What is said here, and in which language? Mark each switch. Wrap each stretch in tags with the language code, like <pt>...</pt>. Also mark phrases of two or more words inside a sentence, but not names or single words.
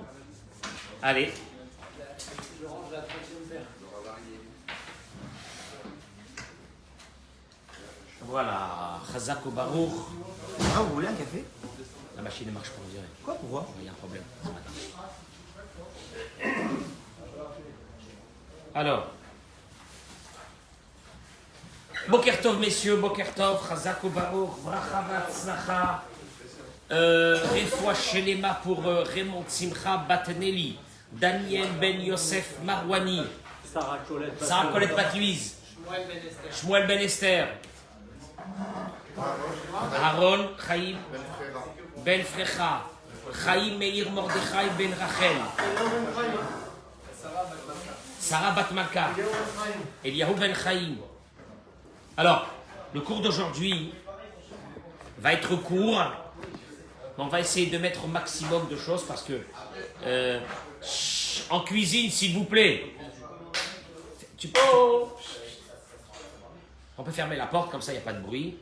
<fr>Allez. Voilà,</fr> <he>חזק וברוך.</he> <fr>Ah, vous voulez un café? La machine ne marche pas, on dirait. Quoi, pourquoi? Il y a un problème ce matin. Alors.</fr> <he>בוקר טוב,</he> <fr>messieurs,</fr> <he>בוקר טוב חזק וברוך ברכה והצלחה רפואה שלמה</he> <fr>pour Raymond Simcha Batneli, Daniel Ben Yosef Marwani, Sarah Colette Batuiz, Shmuel Ben Esther, Aaron Chaim Ben Frecha, Chaim Meir Mordechai Ben Rachel, Sarah Batmaka, Eliyahu Ben Chaim. Alors, le cours d'aujourd'hui va être court, mais on va essayer de mettre au maximum de choses parce que en cuisine, s'il vous plaît, on peut fermer la porte, comme ça il n'y a pas de bruit.</fr>